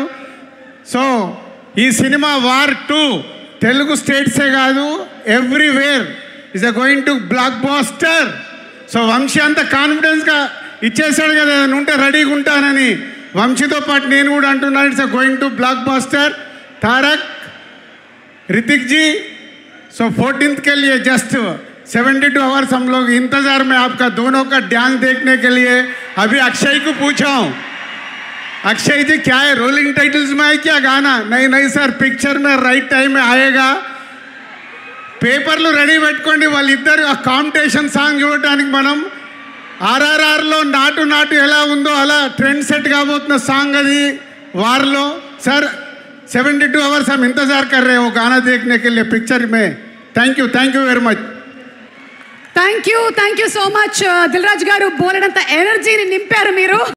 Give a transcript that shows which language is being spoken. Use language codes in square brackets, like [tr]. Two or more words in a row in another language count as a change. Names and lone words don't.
[te] సో ఈ సినిమా వార్ 2 తెలుగు స్టేట్సే కాదు, [en] everywhere is going to block buster. [te] సో వంశీ అంత కాన్ఫిడెన్స్గా ఇచ్చేసాడు కదా, ఉంటే రెడీగా ఉంటానని. వంశీతో పాటు నేను కూడా అంటున్నాను, [en] it's going to block buster. [hi] तारक, ऋतिक जी, सो 14th के लिए [en] just 72 hours [hi] हम लोग इंतज़ार में आपका दोनों का डांस देखने के लिए. अभी अक्षय को पूछा हूँ, अक्षय जी क्या है, [en] rolling titles [hi] में है क्या गाना? नहीं सर, पिक्चर में [en] right time [hi] में आएगा. [te] పేపర్లు రెడీ పెట్టుకోండి. వాళ్ళిద్దరు ఆ [en] competition song [te] చూడటానికి మనం RRRలో నాటు ఎలా ఉందో అలా [en] trend set [te] కాబోతున్న సాంగ్ అది వార్లో. [hi] सर 72 आवर्स हम इंतजार कर रहे हैं वो गाना देखने के लिए पिक्चर में. [en] thank you very much. thank you so much [te] దిల్ రాజు గారు. బోలెడంత ఎనర్జీని నింపారు మీరు.